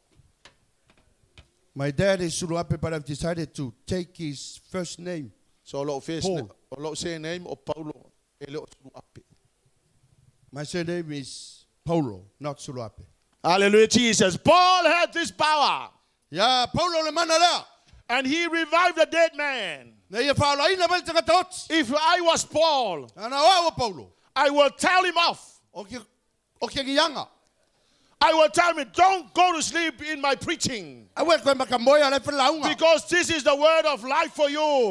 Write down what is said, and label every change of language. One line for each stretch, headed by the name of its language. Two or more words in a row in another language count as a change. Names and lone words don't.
English: My dad is Suluape, but I've decided to take his first name. So Paul. Say name of Paulo. My surname is Paulo, not Suluape. Hallelujah, Jesus. Paul had this power. Yeah,
Samoan: Paulo le manala.
English: And he revived a dead man. If I was Paul, I will tell him off. I will tell him, don't go to sleep in my preaching. Because this is the word of life for you.